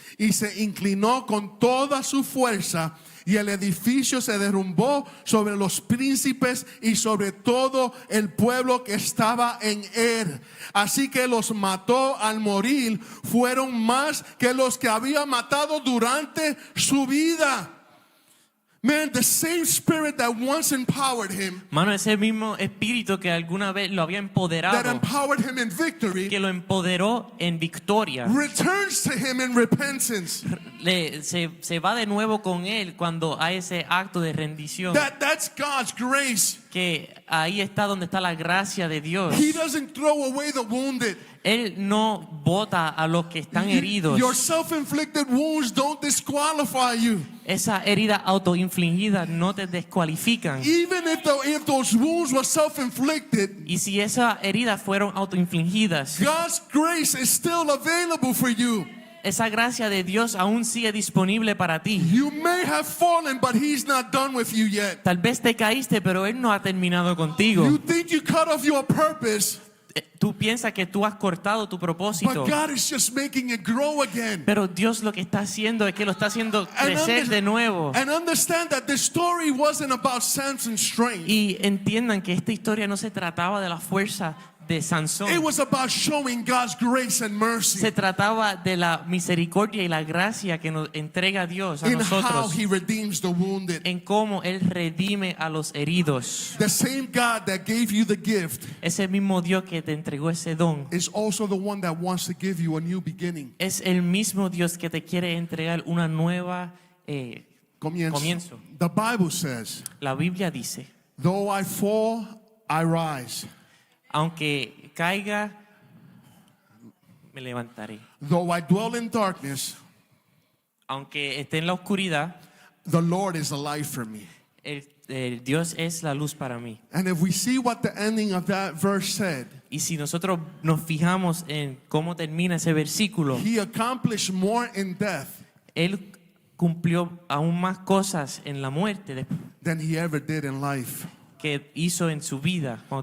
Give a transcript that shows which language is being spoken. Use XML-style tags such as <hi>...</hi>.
<es>Y se inclinó con toda su fuerza y el edificio se derrumbó sobre los príncipes y sobre todo el pueblo que estaba en él. Así que los mató al morir, fueron más que los que había matado durante su vida.</es> <en>Man, the same spirit that once empowered him,</en> <es>Mano, ese mismo espíritu que alguna vez lo había</es> <en>that</en> <es>empoderado,</es> <en>empowered him in victory,</en> <es>que lo empoderó en victoria,</es> <en>returns to him in repentance.</en> <es>se va de nuevo con él cuando hay ese acto de rendición.</es> <en>That's God's grace.</en> <es>Que ahí está donde está la gracia de Dios.</es> <en>He doesn't throw away the wounded.</en> <es>Él no bota a los que están heridos.</es> <en>Your self-inflicted wounds don't disqualify you.</en> <es>Esa herida autoinfligida no te descualifican.</es> <en>Even if those wounds were self-inflicted,</en> <es>Y si esas heridas fueron autoinfligidas,</es> <en>God's grace is still available for you.</en> <es>esa gracia de Dios aún sigue disponible para ti.</es> <en>You may have fallen, but He's not done with you yet.</en> <es>Tal vez te caíste, pero Él no ha terminado contigo.</es> <en>You think you cut off your purpose,</en> <es>Tú piensas que tú has cortado tu propósito,</es> <en>but God is just making it grow again.</en> <es>pero Dios lo que está haciendo es que lo está haciendo crecer de nuevo.</es> <en>And understand that this story wasn't about Samson's strength.</en> <es>Y entiendan que esta historia no se trataba de la fuerza de Sansón.</es> <en>It was about showing God's grace and mercy</en> <es>Se trataba de la misericordia y la gracia que nos entrega Dios a</es> <en>in how</en> <es>nosotros,</es> <en>He redeems the wounded.</en> <es>en cómo Él redime a los heridos.</es> <en>The same God that gave you the gift</en> <es>Ese mismo Dios que te entregó ese don</es> <en>is also the one that wants to give you a new beginning.</en> <es>es el mismo Dios que te quiere entregar una nueva Comienzo.</es> <en>The Bible says,</en> <es>La Biblia dice:</es> <en>though I fall, I rise.</en> <es>aunque caiga, me levantaré.</es> <en>Though I dwell in darkness,</en> <es>Aunque esté en la oscuridad,</es> <en>the Lord is a light for me.</en> <es>el Dios es la luz para mí.</es> <en>And if we see what the ending of that verse said,</en> <es>Y si nosotros nos fijamos en cómo termina ese versículo,</es> <en>He accomplished more in death</en> <es>Él cumplió aún más cosas en la muerte</es> <en>than He ever did in life.</en> <es>que hizo en su vida cuando</es>